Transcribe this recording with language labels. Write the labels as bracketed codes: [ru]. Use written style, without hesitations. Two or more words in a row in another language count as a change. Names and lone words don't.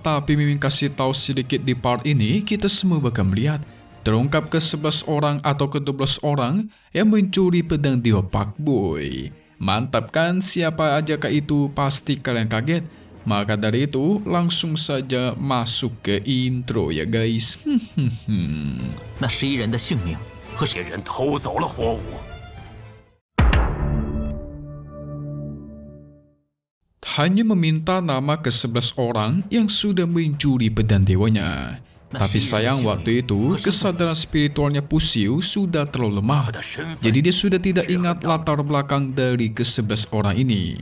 [id] Tapi Mimin kasih tahu sedikit di part ini, kita semua bakal melihat terungkap ke-11 orang atau ke-12 orang yang mencuri pedang Dewa Pakboy. Mantap kan? Siapa aja kah itu? Pasti kalian kaget. Maka dari itu langsung saja masuk ke intro ya guys. [zh] 那11人的性命和别人偷走了火舞。 [id] Hanya meminta nama ke-11 orang yang sudah mencuri pedang dewanya. Tapi sayang waktu itu kesadaran spiritualnya Pusiu sudah terlalu lemah. Jadi dia sudah tidak ingat latar belakang dari ke-11 orang ini.